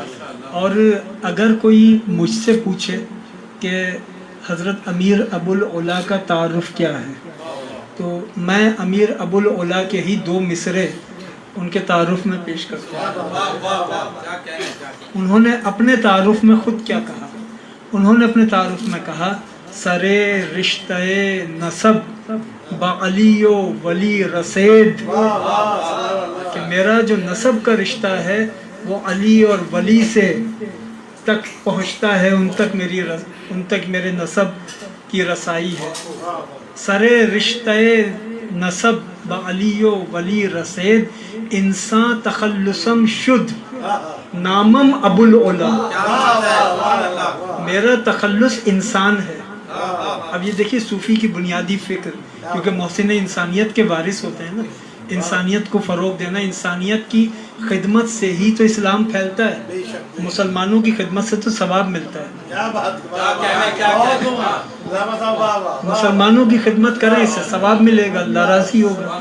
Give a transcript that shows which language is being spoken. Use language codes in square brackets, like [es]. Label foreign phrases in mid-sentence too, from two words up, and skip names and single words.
[ur] اور اگر کوئی مجھ سے پوچھے کہ حضرت امیر ابوالعلا کا تعارف کیا ہے تو میں امیر ابوالعلا کے ہی دو مصرے ان کے تعارف میں پیش کرتا ہوں. انہوں نے اپنے تعارف میں خود کیا کہا؟ انہوں نے اپنے تعارف میں کہا، [fa] سرے رشتہ نسب با علی و ولی رسید، [ur] کہ میرا جو نسب کا رشتہ ہے وہ علی اور ولی سے تک پہنچتا ہے، ان تک میرے نسب کی رسائی ہے. [fa] سرے رشتہ نسب با علی و ولی رسید، انسان تخلصم شد نامم ابوالعلا، [ur] میرا تخلص انسان ہے. اب یہ دیکھیے صوفی کی بنیادی فکر، کیونکہ محسن انسانیت کے وارث ہوتے ہیں نا، انسانیت کو فروغ دینا، انسانیت کی خدمت سے ہی تو اسلام پھیلتا ہے. مسلمانوں کی خدمت سے تو ثواب ملتا ہے. مسلمانوں کی خدمت کریں، اس سے ثواب ملے گا، اللہ راضی ہوگا.